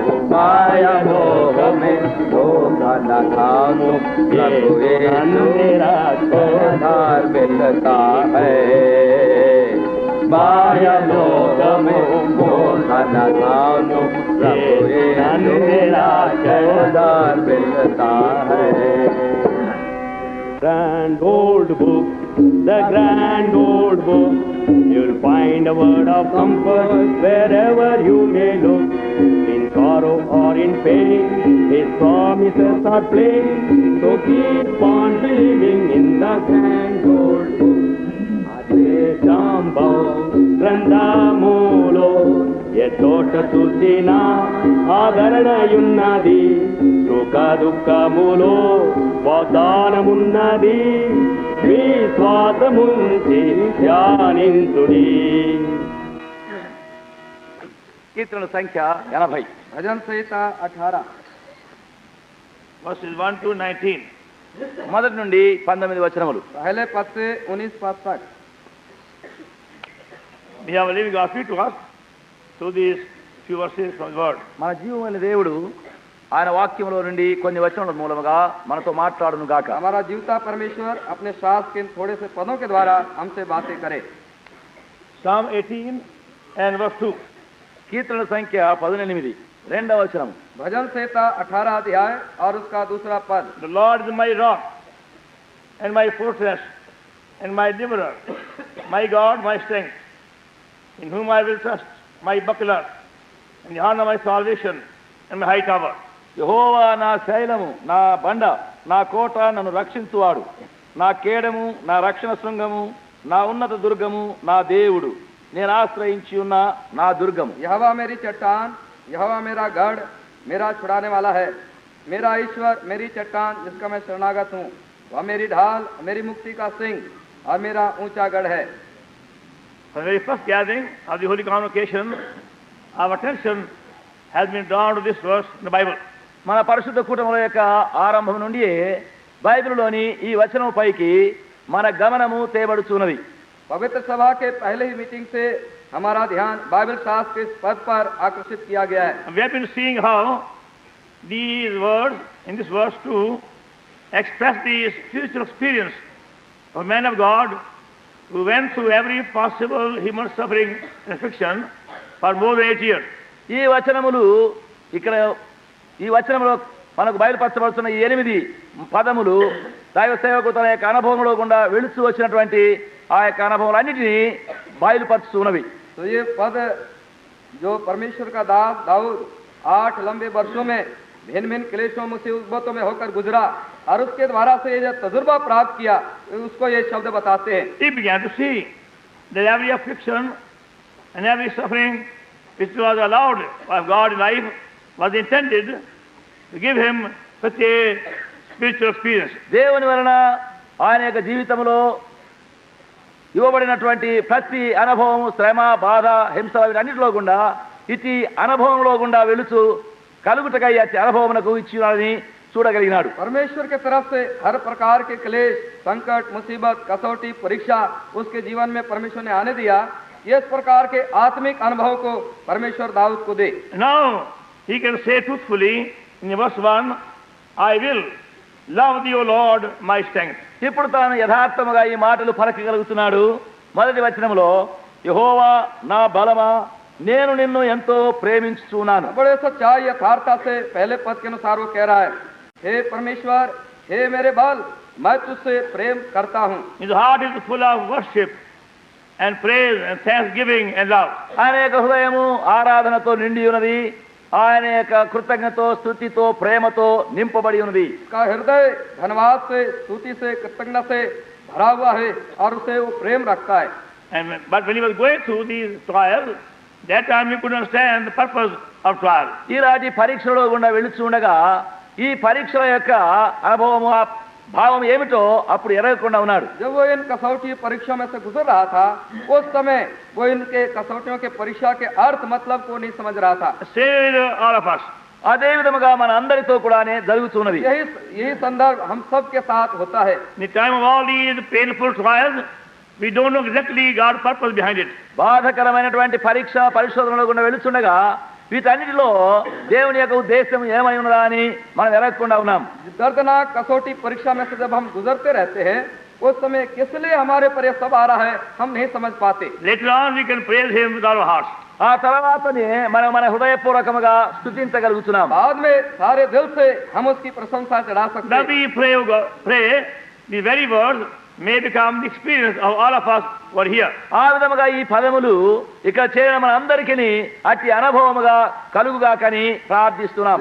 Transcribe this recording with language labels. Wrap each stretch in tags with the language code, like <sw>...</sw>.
<hi>माया मोह में धोखा न खाओ, प्रभु यीशु उद्धार मिलता है। माया मोह में धोखा न खाओ, प्रभु यीशु उद्धार मिलता है।</hi> <en>Grand old book, the grand old book, you'll find a word of comfort wherever you may look. In sorrow or in pain, His promises are plain, so keep on believing in the grand old book. Adesambho</en> <te>గ్రంథములో ఏ చోట చూసినా ఆదరణయున్నది, సుఖ దుఃఖములో వాగ్దానమున్నది, విశ్వాసముంచి ధ్యానించుడి। కీర్తనల సంఖ్య 80, భజన సంహిత 18,</te> <en>verses 1 to 19.</en> <te>మొదటి నుండి 19 వచనములు।</te> <hi>पहले पद से 19 पद तक।</hi> <en>We have a living God speak to us through these few verses from the word.</en> <te>మన జీవమైన దేవుడు ఆయన వాక్యంలో నుండి కొన్ని వచనముల మూలముగా మనతో మాట్లాడును గాక।</te> <hi>हमारा जीवता परमेश्वर अपने शास्त्र के थोड़े से पदों के द्वारा हमसे बातें करे।</hi> <en>Psalm 18 and verse 2.</en> <te>కీర్తనల సంఖ్య 18, రెండవ వచనం।</te> <hi>भजन संहिता 18 अध्याय और उसका दूसरा पद।</hi> <en>The Lord is my rock and my fortress and my deliverer, my God, my strength, in whom I will trust, my buckler, and the horn of my salvation, and my high tower.</en> <te>యెహోవా నా శైలము, నా బండ, నా కోట, నన్ను రక్షించువాడు, నా కేడము, నా రక్షణ శృంగము, నా ఉన్నత దుర్గము, నా దేవుడు, నేను ఆశ్రయించి ఉన్న నా దుర్గము।</te> <hi>यहोवा मेरी चट्टान, यहोवा मेरा गढ़, मेरा छुड़ाने वाला है, मेरा ईश्वर, मेरी चट्टान जिसका मैं शरणागत हूँ, वह मेरी ढाल, मेरी मुक्ति का सिंह और मेरा ऊंचा गढ़ है।</hi> <en>For the very first gathering of the Holy Convocation, our attention has been drawn to this verse in the Bible.</en> <te>మన పరిశుద్ధ కూటముల యొక్క ఆరంభం నుండి బైబిల్లోని ఈ వచనం పైకి మన గమనము తేబడుచున్నది।</te> <hi>पवित्र सभा के पहले ही मीटिंग से हमारा ध्यान बाइबल शास्त्र के इस पद पर आकर्षित किया गया है।</hi> <en>And we have been seeing how these words, in this verse 2, express the spiritual experience of a man of God who went through every possible human suffering and affliction for more than 8 years.</en> <te>ఈ వచనములు ఇక్కడ ఈ వచనంలో మనకు బయలుపరచబడుతున్న ఈ 8 పదములు దైవ సేవకు తన యొక్క అనుభవంలో గుండా వెళుతూ వచ్చినటువంటి ఆ యొక్క అనుభవాలన్నిటినీ బయలుపరుస్తున్నవి.</te> <hi>तो ये पद जो परमेश्वर का दास दाऊद 8 लंबे वर्षों में भिन्न भिन्न क्लेशों मुसीबतों में होकर गुजरा और उसके द्वारा से ये जो तजुर्बा प्राप्त किया उसको ये शब्द बताते हैं.</hi> <en>He began to see that every affliction and every suffering which was allowed by God in life was intended to give him such a spiritual experience.</en> <te>దేవుని వలన ఆయన యొక్క జీవితంలో ఇవ్వబడినటువంటి ప్రతి అనుభవం, శ్రమ, బాధ, హింస అన్నింటిలో గుండా ఇటు అనుభవంలో గుండా వెళుతూ కలుగుటకై అతి అనుభవమునకు ఇచ్చినాడని చూడగలిగినాడు.</te> <hi>परमेश्वर की तरफ से हर प्रकार के क्लेश, संकट, मुसीबत, कसौटी, परीक्षा उसके जीवन में परमेश्वर ने आने दिया. इस प्रकार के आत्मिक अनुभव को परमेश्वर दाऊद को दे.</hi> <en>Now he can say truthfully in verse 1, I will love thee, O Lord, my strength.</en> <te>ఇప్పుడు తాను యథార్థముగా ఈ మాటలు పలకగలుగుతున్నాడు. మొదటి వచనంలో యెహోవా నా బలమా, నేను నిన్ను ఎంతో ప్రేమించుచున్నాను.</te> <hi>बड़े सच्चाई यथार्थता से पहले पद के अनुसार वो कह रहा है, हे परमेश्वर, हे मेरे बाल, मैं तुझसे प्रेम करता हूँ.</hi> <en>His heart is full of worship and praise and thanksgiving and love.</en> <te>ఆయన యొక్క హృదయము ఆరాధనతో నిండి ఉన్నది. ఆయన యొక్క కృతజ్ఞతతో, స్తుతితో, ప్రేమతో నింపబడి ఉన్నది.</te> <hi>उसका हृदय धन्यवाद से, स्तुति से, कृतज्ञता से भरा हुआ है और उसे वो प्रेम रखता है.</hi> <en>But when he was going through these trials, that time he could understand the purpose of trial.</en> <te>ఈనాటి పరీక్షలో గుండా వెళుచుండగా ఈ పరీక్షల యొక్క అనుభవము, ఆ భావం ఏమిటో అప్పుడు ఎరగకుండా ఉన్నాడు.</te> <hi>जब वो इन कसौटी परीक्षाओं में से गुजर रहा था, उस समय वो इनके कसौटियों के परीक्षा के अर्थ मतलब को नहीं समझ रहा था.</hi> <en>Same with all of us.</en> <te>అదే విధముగా మన అందరితో కూడానే జరుగుతున్నది.</te> <hi>यही संदर्भ हम सब के साथ होता है.</hi> <en>In the time of all these painful trials, we don't know exactly God's purpose behind it.</en> <te>బాధకరమైనటువంటి పరీక్ష పరిశోధనలో గుండా వెళుతుండగా వీటన్నిటిలో దేవుని యొక్క ఉద్దేశం ఏమై ఉన్నదా అని మనం ఎరగకుండా ఉన్నాం.</te> <hi>दर्दनाक कसौटी परीक्षा में से जब हम गुजरते रहते हैं, उस समय किस लिए हमारे पर ये सब आ रहा है हम नहीं समझ पाते.</hi> <en>Later on we can praise him with our hearts.</en> <te>ఆ తర్వాతనే మనం మన హృదయపూర్వకముగా స్తుతించగలుగుతున్నాం.</te> <hi>बाद में सारे दिल से हम उसकी प्रशंसा चढ़ा सकते</hi> <en>Now</en> <hi>हैं.</hi> <en>we pray the very words may become the experience of all of us who are here.</en> <te>ఆ విధముగా ఈ పదములు ఇక్కడ చేరిన మన అందరికీ అతి అనుభవముగా కలుగుగాకని ప్రార్థిస్తున్నాం.</te>